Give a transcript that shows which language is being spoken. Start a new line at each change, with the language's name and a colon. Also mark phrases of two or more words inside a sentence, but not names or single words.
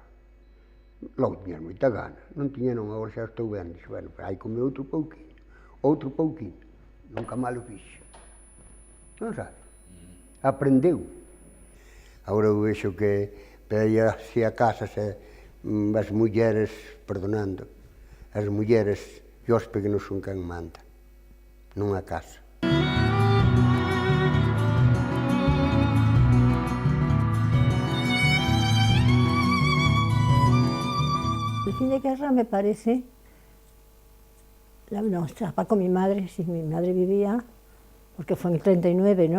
Galician: Logo tiñas moita gana, non tiña non, agora xa estou ben, dixo: "Bueno, hai comer outro pouquiño, nunca mal o fixe." Non sabe? Aprendeu. Agora eu vexo que veía así a casa, as mulleres, perdonando, as mulleres e os pequenos son quen manda, nunha casa.
Spanish: El fin de guerra me parece, no, estaba con mi madre, sí, mi madre vivía, porque fue en el 39, ¿no?